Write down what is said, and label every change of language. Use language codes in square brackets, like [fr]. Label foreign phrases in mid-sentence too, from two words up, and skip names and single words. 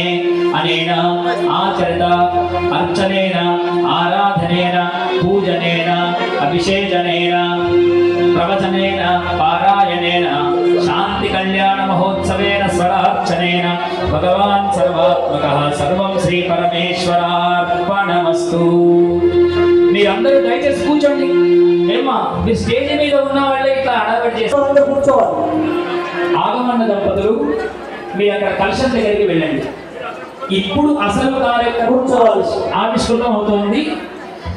[sa] अनेन आचरित अर्चनेन आराधनेन पूजनेन अभिषेचनेन प्रवचनेन पारायणेन शांति कल्याण महोत्सवेन स्वरार्चनेन भगवान् सर्वात्मकः सर्वं श्री परमेश्वरार्पणमस्तु। [te] మీరందరూ దయచేసి కూర్చోండి. ఏమా మీ స్టేజ్ మీద ఉన్న వాళ్ళే ఇట్లా అడగబడి చేస్తారు కూర్చోవాలి. ఆగమన్న దంపతులు మీరు అక్కడ కలశం దగ్గరికి వెళ్ళండి. ఇప్పుడు అసలు కార్యక్రమం ఆవిష్కృతం అవుతోంది.